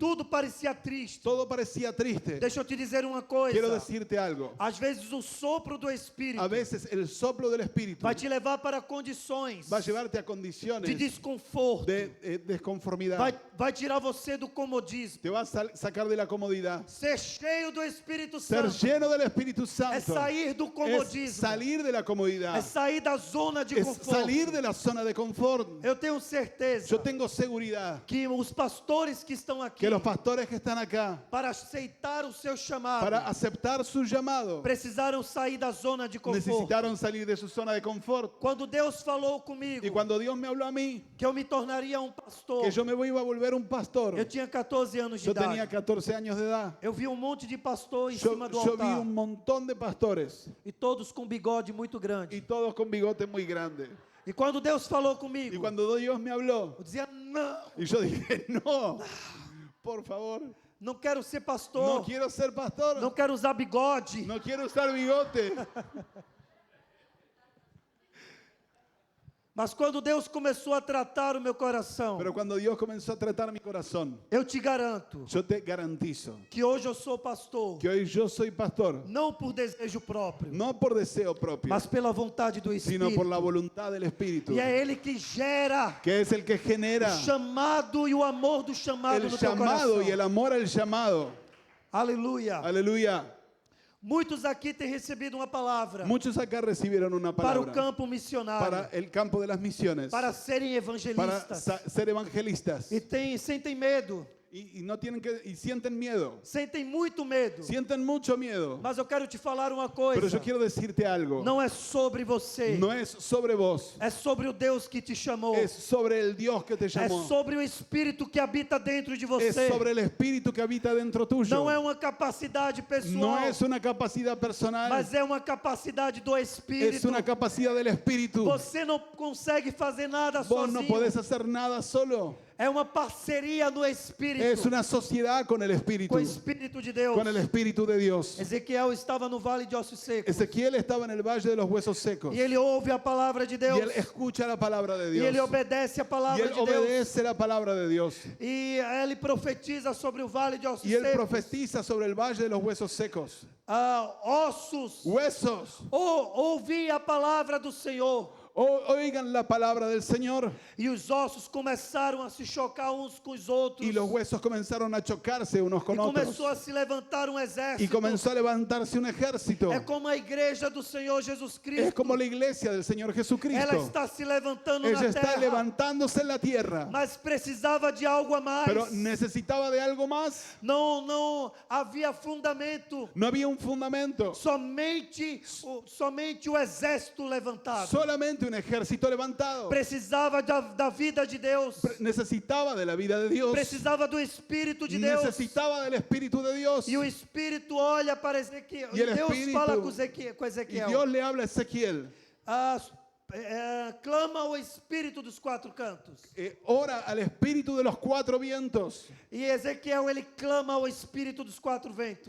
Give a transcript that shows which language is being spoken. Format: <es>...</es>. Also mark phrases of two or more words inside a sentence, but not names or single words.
<pt>Tudo parecia triste.</pt> <es>Todo parecía triste.</es> <pt>Deixa eu te dizer uma coisa.</pt> <es>Quiero decirte algo.</es> <pt>Às vezes o sopro do Espírito</pt> <es>A veces el soplo del Espíritu</es> <pt>vai te levar para condições</pt> <es>va a llevarte a condiciones</es> <pt>de desconforto.</pt> <es>de desconformidad.</es> <pt>Vai tirar você do comodismo.</pt> <es>Te va a sacar de la comodidad.</es> <pt>Ser cheio do Espírito</pt> <es>Ser</es> <pt>Santo</pt> <es>lleno del Espíritu</es> <pt>é</pt> <es>Santo</es> <pt>sair do</pt> <es>es</es> <pt>comodismo.</pt> <es>salir de la</es> <pt>É</pt> <es>comodidad.</es> <pt>sair da zona de</pt> <es>Es</es> <pt>conforto.</pt> <es>salir de la zona de confort.</es> <pt>Eu tenho certeza</pt> <es>Yo tengo seguridad</es> <pt>que os pastores que estão aqui</pt> <es>que los pastores que están acá</es> <pt>para aceitar o seu chamado</pt> <es>para aceptar su llamado</es> <pt>precisaram sair da zona de conforto.</pt> <es>necesitaron salir de su zona de confort.</es> <pt>Quando Deus falou comigo</pt> <es>Y cuando Dios me habló a mí</es> <pt>que eu me tornaria um pastor,</pt> <es>que yo me iba a volver un pastor,</es> <pt>eu tinha 14 anos de</pt> <es>yo tenía</es> <pt>idade.</pt> <es>14 años de edad.</es> <pt>Eu vi um monte de pastor em</pt> <es>Yo,</es> <pt>cima do</pt> <es>yo vi</es> <pt>altar</pt> <es>un montón de pastores</es> <pt>e todos com bigode muito grande.</pt> <es>y todos con bigote muy grande.</es> <pt>E quando Deus falou</pt> <es>Y</es> <pt>comigo,</pt> <es>cuando Dios me habló,</es> <pt>eu dizia: não,</pt> <es>y yo dije, no, por favor,</es> <pt>não quero ser</pt> <es>no</es> <pt>pastor,</pt> <es>quiero ser pastor,</es> <pt>não quero usar bigode.</pt> <es>no quiero usar bigote.</es> <pt>Mas quando Deus começou a tratar o meu coração,</pt> <es>Pero cuando Dios comenzó a tratar mi corazón,</es> <pt>eu te garanto</pt> <es>yo te garantizo</es> <pt>que hoje eu sou pastor,</pt> <es>que hoy yo soy pastor,</es> <pt>não por desejo próprio,</pt> <es>no por deseo propio,</es> <pt>mas pela vontade do</pt> <es>sino por</es> <pt>Espírito.</pt> <es>la voluntad del Espíritu,</es> <pt>E é Ele que gera</pt> <es>que es el que genera</es> <pt>o chamado e o amor do chamado</pt> <es>el</es> <pt>no teu</pt> <es>llamado</es> <pt>coração.</pt> <es>y el amor al llamado.</es> <pt>Aleluia.</pt> <es>Aleluya.</es> <pt>Muitos aqui têm recebido uma palavra</pt> <es>Muchos acá recibieron una</es> <pt>para o</pt> <es>palabra</es> <pt>campo missionário,</pt> <es>para el campo de las misiones,</es> <pt>para serem</pt> <es>para</es> <pt>evangelistas.</pt> <es>ser evangelistas.</es> <pt>E sentem medo</pt> <es>y no tienen y sienten miedo.</es> <pt>Sentem muito medo.</pt> <es>Sienten mucho miedo.</es> <pt>Mas eu quero te falar uma</pt> <es>Pero</es> <pt>coisa.</pt> <es>yo quiero decirte algo.</es> <pt>Não é sobre você.</pt> <es>No es sobre vos.</es> <pt>É sobre o Deus que te chamou.</pt> <es>Es sobre el Dios que te</es> <pt>É</pt> <es>llamó.</es> <pt>sobre o Espírito que habita dentro de</pt> <es>Es</es> <pt>você.</pt> <es>sobre el Espíritu que habita dentro tuyo.</es> <pt>Não é uma capacidade</pt> <es>No</es> <pt>pessoal,</pt> <es>es una capacidad personal.</es> <pt>mas é uma capacidade do</pt> <es>Es</es> <pt>Espírito.</pt> <es>una capacidad del Espíritu.</es> <pt>Você não consegue fazer nada</pt> <es>Vos no</es> <pt>sozinho.</pt> <es>podés hacer nada solo.</es> <pt>É uma parceria no Espírito.</pt> <es>Es una sociedad con el Espíritu.</es> <pt>Com o Espírito de Deus.</pt> <es>Con el Espíritu de Dios.</es> <pt>Ezequiel estava no vale de ossos secos.</pt> <es>Ezequiel estaba en el valle de los huesos secos.</es> <pt>E ele ouve a palavra de</pt> <es>Y</es> <pt>Deus.</pt> <es>él escucha la palabra de</es> <pt>E</pt> <es>Dios.</es> <pt>ele obedece a</pt> <es>Y</es> <pt>palavra</pt> <es>él</es> <pt>de Deus.</pt> <es>obedece la palabra de Dios.</es> <pt>E ele profetiza sobre o vale de ossos</pt> <es>Y él</es> <pt>secos.</pt> <es>profetiza sobre el valle de los huesos secos.</es> <pt>Ossos.</pt> <es>Huesos,</es> <pt>Ouvi a palavra do Senhor.</pt> <es>oigan la palabra del Señor.</es> <pt>E os ossos começaram a se chocar uns com os outros.</pt> <es>Y los huesos comenzaron a chocarse unos</es> <pt>E</pt> <es>con otros.</es> <pt>começou a se levantar um exército.</pt> <es>Y comenzó a levantarse un ejército.</es> <pt>É como a igreja do Senhor Jesus Cristo.</pt> <es>Es como la iglesia del Señor</es> <pt>Ela</pt> <es>Jesucristo.</es> <pt>está se levantando</pt> <es>Ella</es> <pt>na</pt> <es>está</es> <pt>terra.</pt> <es>levantándose en la tierra.</es> <pt>Mas precisava de algo a mais.</pt> <es>Pero necesitaba de algo más.</es> <pt>Não havia fundamento.</pt> <es>No había un fundamento.</es> <pt>Somente o exército levantado.</pt> <es>Solamente un ejército levantado.</es> <pt>Precisava da vida de Deus.</pt> <es>Necesitaba de la vida de Dios.</es> <pt>Precisava do Espírito de Deus.</pt> <es>Necesitaba del Espíritu de Dios.</es> <pt>E o Espírito olha para Ezequiel. E E</pt> <es>el</es> <pt>Deus</pt> <es>Espírito-</es> <pt>fala com</pt> <es>Y</es> <pt>Ezequiel.</pt> <es>Dios le habla a Ezequiel.</es> <pt>Clama ao Espírito dos quatro cantos.</pt> <es>Ora al Espíritu de los cuatro vientos.</es> <pt>E Ezequiel, ele clama ao Espírito dos quatro ventos.</pt>